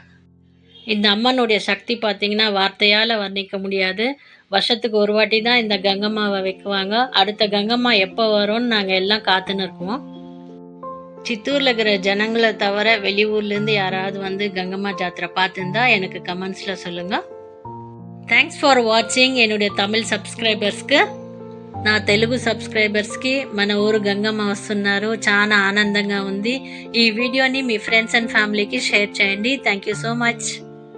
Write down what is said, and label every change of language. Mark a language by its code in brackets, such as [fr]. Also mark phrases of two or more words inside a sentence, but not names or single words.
[ta] இந்த அம்மனுடைய சக்தி பார்த்தீங்கன்னா வார்த்தையால் வர்ணிக்க முடியாது. வருஷத்துக்கு ஒரு வாட்டி தான் இந்த கங்கம்மாவை வைக்குவாங்க. அடுத்த கங்கம்மா எப்போ வரும்னு நாங்கள் எல்லாம் காத்துன்னு இருக்கோம். சித்தூரில் இருக்கிற ஜனங்களை தவிர வெளியூர்லேருந்து யாராவது கங்கம்மா ஜாத்திரை பார்த்துருந்தா எனக்கு கமெண்ட்ஸில் சொல்லுங்கள். [en] Thanks for watching. [ta] என்னுடைய தமிழ் [te] సబ్స్క్రైబర్స్కి, నా తెలుగు సబ్స్క్రైబర్స్కి మన ఊరు గంగమ్మ వస్తున్నారు. చాలా ఆనందంగా ఉంది. ఈ వీడియోని మీ [en] friends and family [te] షేర్ చేయండి. [en] Thank you so much.